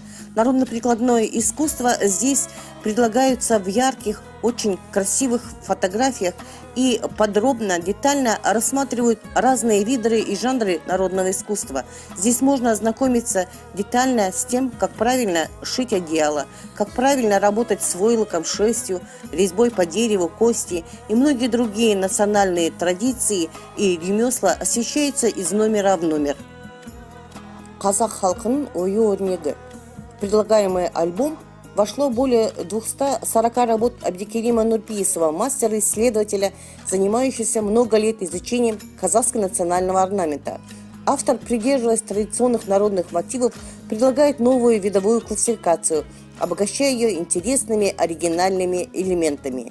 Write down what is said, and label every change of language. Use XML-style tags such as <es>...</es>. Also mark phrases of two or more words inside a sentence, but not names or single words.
<ru>Народно-прикладное искусство здесь предлагаются в ярких, очень красивых фотографиях и подробно, детально рассматривают разные виды и жанры народного искусства. Здесь можно ознакомиться детально с тем, как правильно шить одеяло, как правильно работать с войлоком, шерстью, резьбой по дереву, кости и многие другие национальные традиции и ремесла освещаются из номера в номер.</ru> <kk>Қазақ халқының ою өрнегі.</kk> <ru>Предлагаемый альбом вошло более 240 работ Абдикерима Нурпиисова, мастера-исследователя, занимающегося много лет изучением казахского национального орнамента. Автор, придерживаясь традиционных народных мотивов, предлагает новую видовую классификацию, обогащая ее интересными оригинальными элементами.</ru>